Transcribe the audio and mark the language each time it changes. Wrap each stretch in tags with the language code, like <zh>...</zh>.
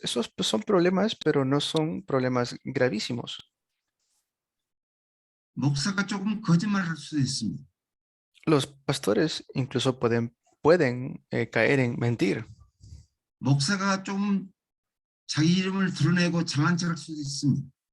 <es>Esos pues, son problemas, pero no son problemas gravísimos.</es> <ko>목사가 조금 거짓말할 수도 있습니다.</ko> <es>Los pastores incluso pueden caer en mentir.</es> <ko>목사가 좀 자기 이름을 드러내고 잘난 척할 수도 있습니다.</ko>